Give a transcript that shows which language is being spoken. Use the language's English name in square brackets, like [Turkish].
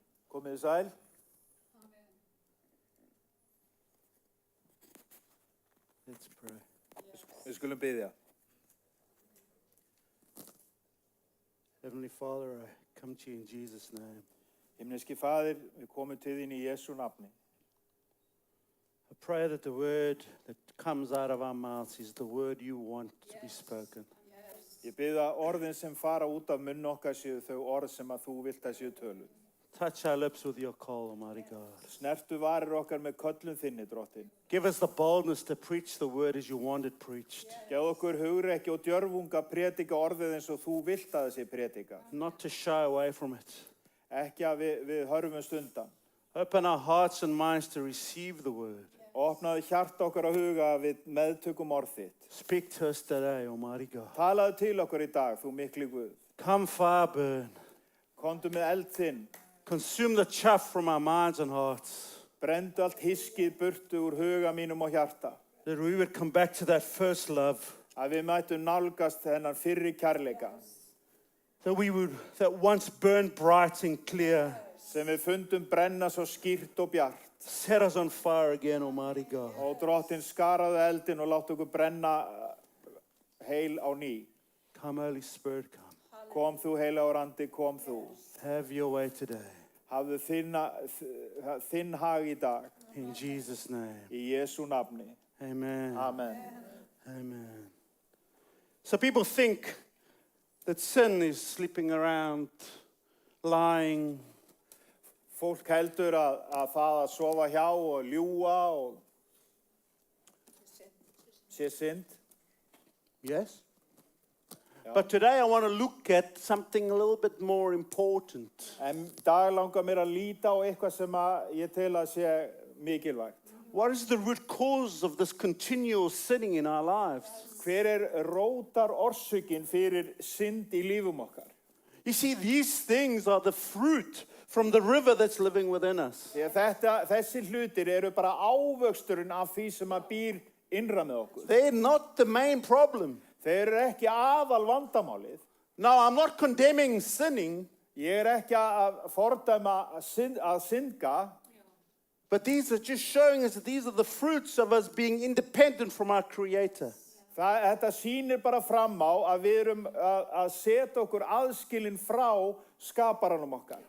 [Icelandic] Komið þið sæl. [English] Let's pray. [Icelandic] Við skulum biðja. [English] Heavenly Father, I come to you in Jesus' name. [Icelandic] Himneski Faðir, við komum til þín í Jesú nafni. [English] I pray that the word that comes out of our mouths is the word you want to be spoken. [Icelandic] Ég bið að orðin sem fara út af munn okkar séu þau orð sem að þú vilt að séu töluð. [English] Touch our lips with your call, Almighty God. [Icelandic] Snertu varir okkar með köllun þinni, drottin. [English] Give us the boldness to preach the word as you want it preached. [Icelandic] Gefðu okkur hugrekki og djörfunga predika orðið eins og þú vilt að það sé predika. [English] Not to shy away from it. [Icelandic] Ekki að við hörfumst undan. [English] Open our hearts and minds to receive the word. [Icelandic] Opnaðu hjarta okkar að huga að við meðtökum orð þitt. [English] Speak to us today, Almighty God. [Icelandic] Talaðu til okkur í dag, þú mikli Guð. [English] Come fire burn. [Icelandic] Komdu með eld þinn. [English] Consume the chaff from our minds and hearts. [Icelandic] Brendu allt hiskið burtu úr huga mínum og hjarta. [English] That we would come back to that first love. [Icelandic] Að við mættum nálgast þennan fyrri kærleika. [English] That once burned bright and clear. [Icelandic] Sem við fundum brenna svo skýrt og bjart. [English] Set us on fire again, Almighty God. [Icelandic] Og drottin skaraðu eldin og látt okkur brenna heil á ný. [English] Come, Holy Spirit, come. [Icelandic] Kom þú heilagur andi, kom þú. [English] Have your way today. [Icelandic] Hafðu þinn hag í dag. [English] In Jesus' name. [Icelandic] Í Jesú nafni. [English] Amen. [Icelandic] Amen. Amen. [English] So people think that sin is sleeping around, lying. [Icelandic] Fólk heldur að það að sofa hjá og ljúga og sé synd. [English] Yes? But today I want to look at something a little bit more important. [Icelandic] En dag langar mér að líta á eitthvað sem að ég tel að sé mikilvægt. [English] What is the root cause of this continual sinning in our lives? [Icelandic] Hver rótar orsökin fyrir synd í lífum okkar? [English] You see, these things are the fruit from the river that's living within us. [Icelandic] Því að þessi hlutir eru bara ávöxturinn af því sem að býr innra með okkur. [English] They're not the main problem. [Icelandic] Þeir eru ekki aðal vandamálið. [English] Now, I'm not condemning sinning. [Icelandic] Ég ekki að fordæma að synga. [English] But these are just showing us that these are the fruits of us being independent from our Creator. [Icelandic] Þetta sýnir bara fram á að við erum að setja okkur aðskilin frá skaparanum okkar.